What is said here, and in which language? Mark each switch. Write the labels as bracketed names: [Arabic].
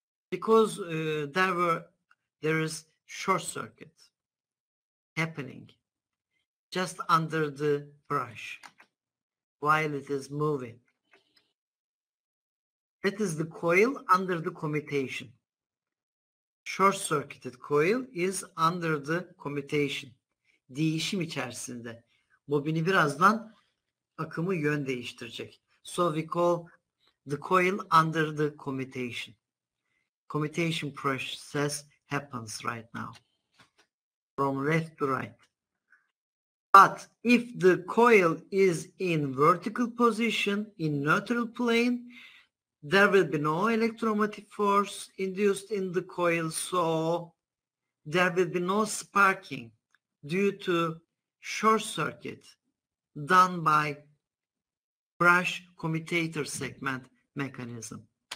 [English] Because there is short circuit happening just under the brush while it is moving. That is the coil under the commutation. short-circuited coil is under the commutation. [Turkish] Değişim içerisinde. Bobini birazdan akımı yön değiştirecek. [English] So we call the coil under the commutation. Commutation process happens right now. From left to right. But if the coil is in vertical position, in neutral plane, there will be no electromotive force induced in the coil, so there will be no sparking due to short circuit done by brush commutator segment mechanism.